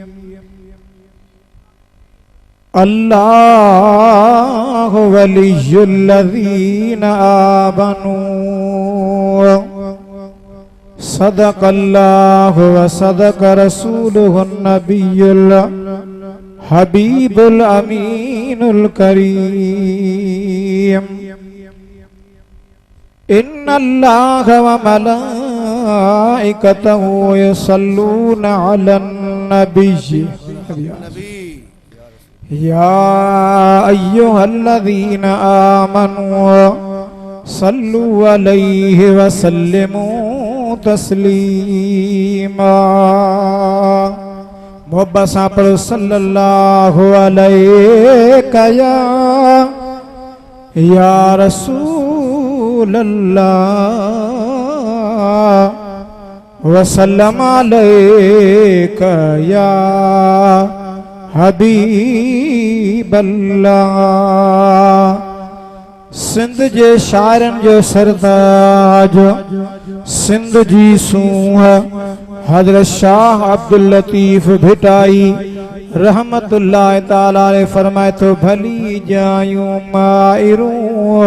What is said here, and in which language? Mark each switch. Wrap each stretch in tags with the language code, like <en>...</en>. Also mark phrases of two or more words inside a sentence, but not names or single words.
<ar>الله ولي الذين آمنوا صدق الله وصدق رسوله النبي الحبيب الأمين الكريم. إن الله وملائكته يصلون على النبي يا أيها الذين آمنوا صلوا عليه وسلموا تسليما.</ar> <sd>मोहब्बत सां पढ़ो</sd> <ar>صلى الله عليه يا رسول الله وسلم عليك يا حبيب الله.</ar> <sd>सिंध जे शायरन जो सरताज सिंध जी सूह हजरत शाह अब्दुल लतीफ भिटाई रहमतुल्लाह ताला ने फरमाए तो भली जायूं माइरूं।</sd>